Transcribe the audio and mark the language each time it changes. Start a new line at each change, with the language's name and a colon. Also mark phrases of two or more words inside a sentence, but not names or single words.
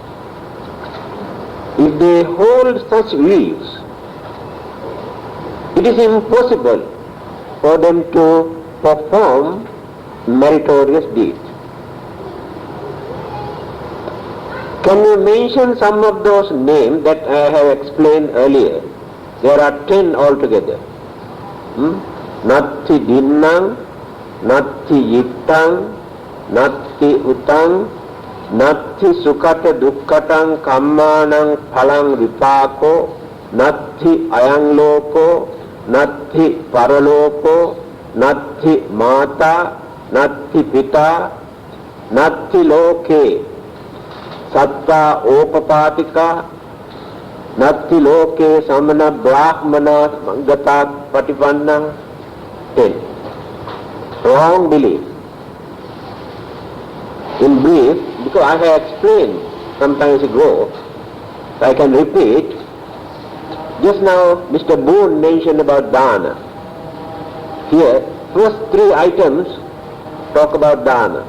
English: If they hold such views, it is impossible for them to perform meritorious deeds. Can you mention some of those names that I have explained earlier? There are 10 altogether.
Pali: Natti dinnam, natti yittang, natti utang, natti sukata dukkatang kammanang phalang vipako, natti ayang loko, natti paraloko, natti mata, natti pita, natti loke, satta opapatika, natti loke samana brahmana gata patipanna.
English: 10. Wrong belief. In brief, because I have explained some times ago, I can repeat. Just now Mr. Boone mentioned about dana. Here, first 3 items talk about dana.